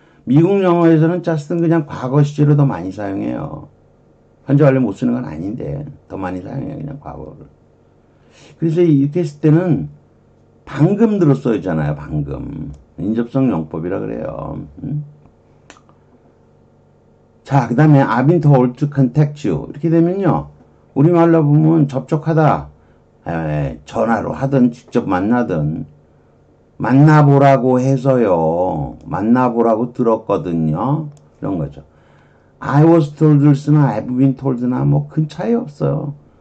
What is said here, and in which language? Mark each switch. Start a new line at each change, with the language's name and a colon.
Korean: 미국 영어에서는 짰은 그냥 과거 시제로 더 많이 사용해요. 현재 완료 못 쓰는 건 아닌데 더 많이 사용해요. 그냥 과거를. 그래서 이렇게 했을 때는 방금 들었어야잖아요. 방금. 인접성 용법이라 그래요. 자, 그 다음에
English: I've been told to contact you.
Korean: 이렇게 되면요. 우리말로 보면 접촉하다. 전화로 하든 직접 만나든 만나보라고 해서요. 만나보라고 들었거든요. 이런 거죠. I was told를 쓰나
English: I've been told
Korean: 나 뭐 큰 차이 없어요.